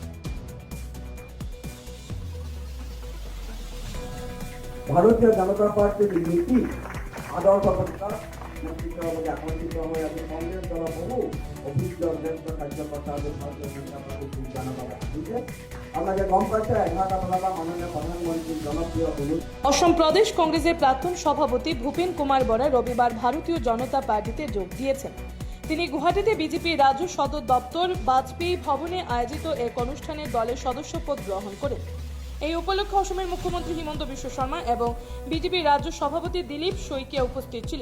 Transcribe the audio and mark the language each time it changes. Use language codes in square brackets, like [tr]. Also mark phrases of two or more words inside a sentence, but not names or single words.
[as] ভাৰতীয় জনতা পাৰ্টিৰ নীতি আদৰ্শ প্ৰতিষ্ঠাৰ নেতৃত্বৰ বাবে আকৰ্ষিত হৈ আজি কংগ্ৰেছ দলৰ বহু অভিজ্ঞ জ্যেষ্ঠ কাৰ্যকৰ্তা আৰু ভাৰতীয় জনতা পাৰ্টিৰ যোগদানৰ বাবে আহিছে। আপোনালোকে গম পাইছে 11টা বজাৰ পৰা মাননীয় প্ৰধানমন্ত্ৰীৰ জনপ্ৰিয় [bn] অসম প্রদেশ কংগ্রেসের প্রাক্তন সভাপতি ভূপেন কুমার বরা রবিবার ভারতীয় জনতা পার্টিতে যোগ দিয়েছেন। তিনি গুয়াহাটিতে বিজেপি রাজ্য সদর দপ্তর বাজপেয়ী ভবনে আয়োজিত এক অনুষ্ঠানে দলের সদস্যপদ গ্রহণ করেন। এই উপলক্ষে অসমের মুখ্যমন্ত্রী হিমন্ত বিশ্ব শর্মা এবং বিজেপির রাজ্য সভাপতি দিলীপ শইকিয়া উপস্থিত ছিলেন।